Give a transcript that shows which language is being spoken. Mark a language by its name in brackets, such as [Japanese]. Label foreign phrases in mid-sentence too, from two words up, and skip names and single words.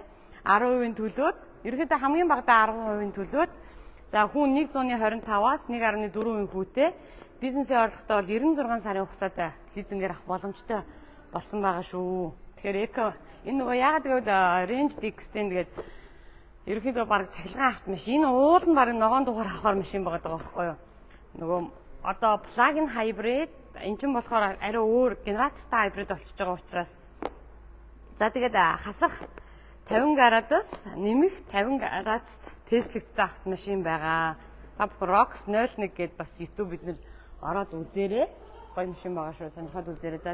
[Mongolian] 10% төлөөд ерөөдөө хамгийн багадаа 10% төлөөд за хүн 125-аас 1.4% хүүтэй бизнесийн орлоготой бол 96 сарын хугацаатай лизингээр авах боломжтой болсон байгаа шүү. Тэгэхээр эко энэ нөгөө яагаад гэвэл [English] Range Extend [Mongolian] гэдэг ерөнхийдөө баг цахилгаан автомашин. Энэ уул нь баг ногоон дугаар авахар машин байгаа байхгүй юу? Нөгөө одоо [English] plug-in hybrid [Mongolian] эн чинь болохоор арай өөр генератортай hybrid болчихж байгаа учраас за тэгээд хасах 50 градус нэмэх 50 градус Tesla-эгдсэн автомашин байгаа. Та бүхэн Rox 01 гэдээ бас YouTube бид ороод үзээрэй. Гоё машин байгаа шүү. Сонирхоод үзээрэй.